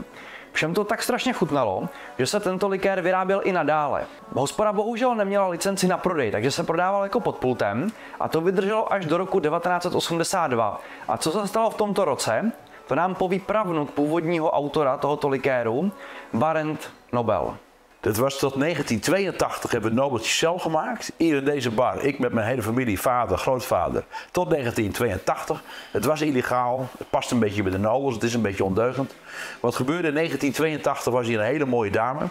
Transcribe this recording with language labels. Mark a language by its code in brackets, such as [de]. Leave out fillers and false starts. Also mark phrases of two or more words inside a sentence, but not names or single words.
[cs] Všem to tak strašně chutnalo, že se tento likér vyráběl i nadále. Hospoda bohužel neměla licenci na prodej, takže se prodával jako pod pultem a to vydrželo až do roku 1982. A co se stalo v tomto roce, to nám poví pravnuk původního autora tohoto likéru, Barend Nobel. [nl] Dat was tot 1982 hebben we het Nobeltje zelf gemaakt. Hier in deze bar. Ik met mijn hele familie, vader, grootvader. Tot 1982. Het was illegaal. Het past een beetje bij de Nobels. Het is een beetje ondeugend. Wat gebeurde in 1982 was hier een hele mooie dame.